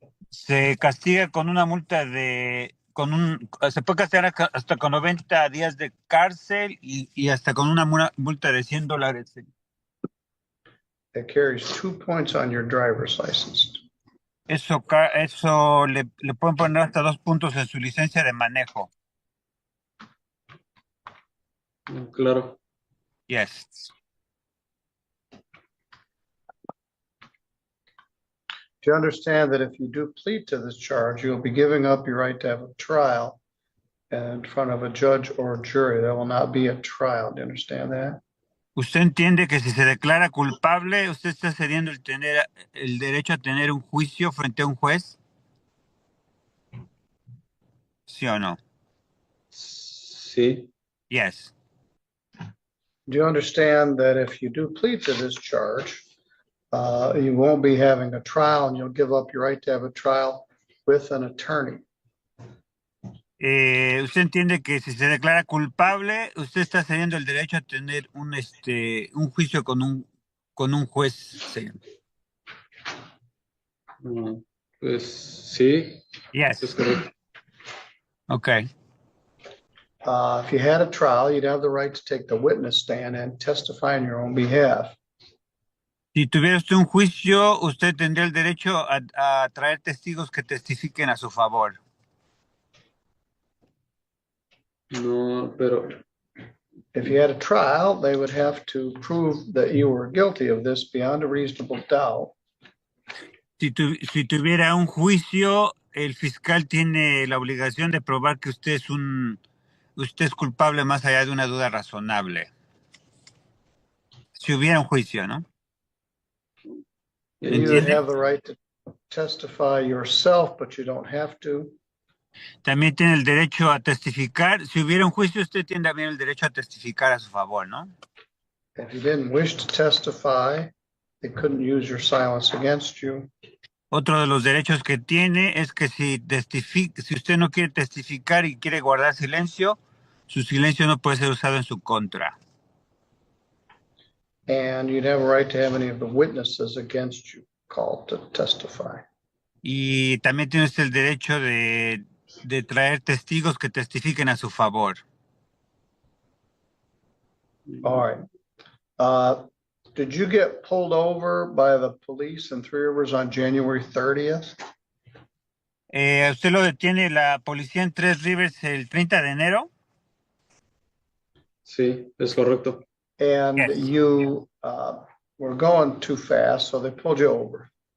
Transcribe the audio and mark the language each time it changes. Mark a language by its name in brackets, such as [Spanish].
[Spanish] Se castiga con una multa se puede castigar hasta con 90 días de cárcel y hasta con una multa de $100. [English] It carries 2 points on your driver's license. [Spanish] Eso le pueden poner hasta 2 puntos en su licencia de manejo. Claro. [English] Yes. Do you understand that if you do plead to this charge, you'll be giving up your right to have a trial in front of a judge or jury? There will not be a trial. Do you understand that? [Spanish] ¿Usted entiende que si se declara culpable, usted está cediendo el derecho a tener un juicio frente a un juez? ¿Sí o no? Sí. [English] Yes. Do you understand that if you do plead to this charge, you won't be having a trial and you'll give up your right to have a trial with an attorney? [Spanish] ¿Usted entiende que si se declara culpable, usted está cediendo el derecho a tener un juicio con un juez? Sí. Pues sí. [English] Yes. [Spanish] Es correcto. [English] Okay. If you had a trial, you'd have the right to take the witness stand and testify on your own behalf. [Spanish] Si tuviera usted un juicio, usted tendría el derecho a traer testigos que testifiquen a su favor. No, pero [English] If you had a trial, they would have to prove that you were guilty of this beyond a reasonable doubt. [Spanish] Si tuviera un juicio, el fiscal tiene la obligación de probar que usted es culpable más allá de una duda razonable. Si hubiera un juicio, ¿no? [English] You would have the right to testify yourself, but you don't have to. [Spanish] También tiene el derecho a testificar. Si hubiera un juicio, usted tiene también el derecho a testificar a su favor, ¿no? [English] If you didn't wish to testify, they couldn't use your silence against you. [Spanish] Otro de los derechos que tiene es que si usted no quiere testificar y quiere guardar silencio, su silencio no puede ser usado en su contra. [English] And you'd have a right to have any of the witnesses against you called to testify. [Spanish] Y también tiene usted el derecho de traer testigos que testifiquen a su favor. [English] All right. Did you get pulled over by the police in Three Rivers on January 30th? [Spanish] ¿Usted lo detiene la policía en Tres Rivers el 30 de enero? Sí, es correcto. [English] And Yes. you were going too fast, so they pulled you over.